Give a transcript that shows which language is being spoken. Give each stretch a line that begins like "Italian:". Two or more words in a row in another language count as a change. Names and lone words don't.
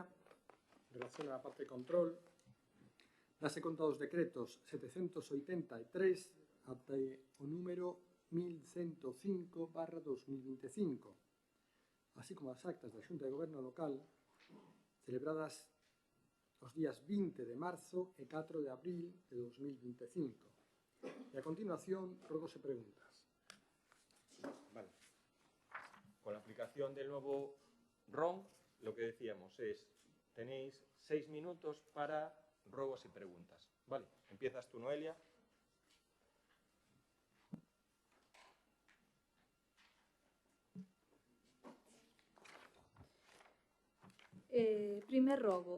Galician: En relación á parte de control, dase conta dos decretos 783 ata o número 1105/2025, así como as actas da Xunta de Goberno Local celebradas os días 20 de marzo e 4 de abril de 2025. E a continuación, rogos e preguntas.
Spanish: Vale. Con la aplicación del nuevo RON, lo que decíamos es, tenéis 6 minutos para ruegos y preguntas. Vale, empiezas tú, Noelia.
Galician: Primer rogo.